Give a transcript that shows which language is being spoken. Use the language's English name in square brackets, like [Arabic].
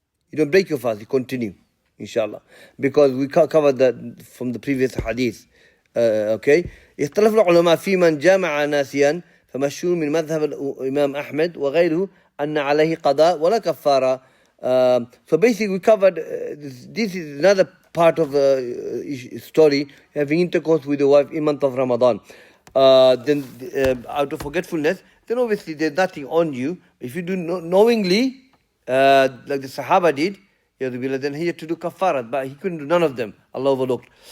[English] You don't break your fast, you continue, inshallah. Because we covered that from the previous hadith. Okay? [Arabic] اختلف العلماء في من جامع ناسيا فمشهور من مذهب الإمام أحمد وغيره أن عليه قضاء ولا كفارة. [English] So basically we covered, this is another part of the story, having intercourse with the wife in month of Ramadan. Then out of forgetfulness, then obviously there's nothing on you. If you do knowingly, like the Sahaba did, then he had to do kafarat, but he couldn't do none of them. Allah overlooked.